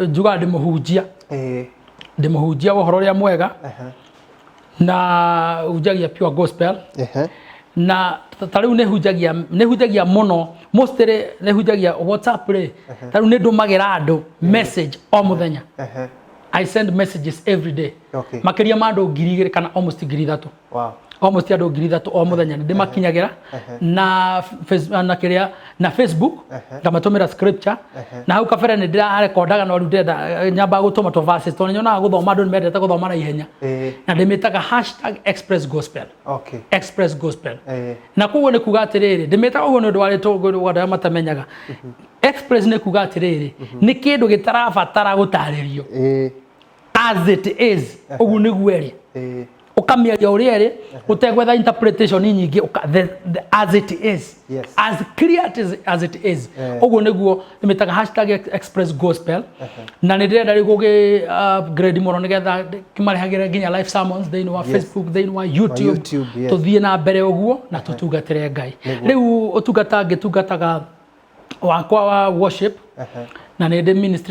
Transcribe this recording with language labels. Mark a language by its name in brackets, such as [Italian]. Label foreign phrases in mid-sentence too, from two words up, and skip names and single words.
[Kikuyu] njugaga ndĩmũhunjia ũhoro ũrĩa mwega na hunjagia [English] pure gospel [Kikuyu] na tarĩu nĩ hunjagia mũno mostly nĩ hunjagia WhatsApp rĩ tarĩu nĩ ndũmagĩra andũ message o mũthenya [English] I send messages every day [Kikuyu] makĩria ma andũ 2,000 kana almost 3,000 almost andũ 3,000 o mũthenya ndĩmakinyagira na Facebook ngamatũmĩra scripture na hau kabere nĩ ndĩrarekondaga no rĩu ndenda nyamba gũtũma to verses tondũ nyonaga gũthoma andũ nĩmendete gũthoma na ihenya na ndĩmĩtaga [English] #express gospel express gospel [Kikuyu] na koguo nĩ kuga atĩrĩrĩ ndĩmĩtaga ũguo nĩ ũndũ wa rĩtwa andũ matamenyaga express nĩ kuga atĩrĩrĩ nĩ kĩndũ gĩtarabatara gũtarĩrio [English] as it is [Kikuyu] ũguo nĩguo ĩrĩ ukamĩaria ũrĩa ĩrĩ ũtegwetha interpretation nyingĩ [English] as it is as clear as it is [Kikuyu] ũguo nĩguo nĩmĩtaga [English] #express gospel [Kikuyu] na nĩ ndĩrenda rĩu gũgĩ upgrade mũno nĩgetha kĩmarehagĩre nginya [English] live sermons [Kikuyu] thĩinĩ wa Facebook thĩinĩ wa YouTube tũthiĩ na mbere ũguo na tũtungatĩre Ngai rĩu ũtungata ngĩtungataga wakwa wa worship na nĩ ministry